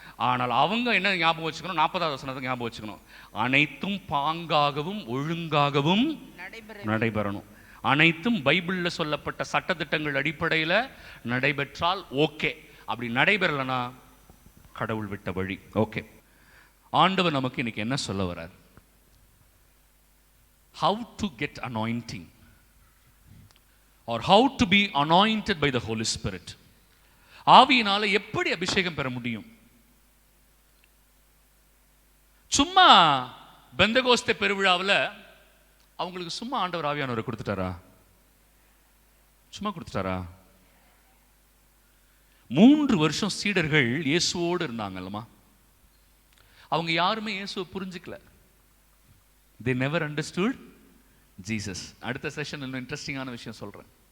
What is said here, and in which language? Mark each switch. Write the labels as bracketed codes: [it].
[ta] ஆனால் அவங்க என்ன ஞாபகம் வச்சுக்கணும்? 40வது வசனத்தை ஞாபகம் வச்சுக்கணும். அனைத்தும் பாங்காகவும் ஒழுங்காகவும் நடைபெறணும். அனைத்தும் பைபிளில் சொல்லப்பட்ட சட்டத்திட்டங்கள் அடிப்படையில் நடைபெற்றால் ஓகே. அப்படி நடைபெறலைன்னா கடவுள் விட்ட வழி. ஓகே, ஆண்டவர் நமக்கு இன்னைக்கு என்ன சொல்ல வர்றார்? [en] How to get anointing or how to be anointed by the Holy Spirit. [ta] ஆவியினால எப்படி அபிஷேகம் பெற முடியும்? சும்மா பெந்தகோஸ்தே பெருவிழாவில் அவங்களுக்கு சும்மா ஆண்டவர் ஆவியானவரை கொடுத்துட்டாரா? சும்மா கொடுத்துட்டாரா? 3 வருஷம் சீடர்கள் இயேசுவோடு இருந்தாங்கல்லமா, அவங்க யாருமே இயேசுவை புரிஞ்சுக்கல. [en] they never understood Jesus. [ta] அடுத்த செஷன் இன்னும் இன்ட்ரெஸ்டிங்கான விஷயம் சொல்றேன்.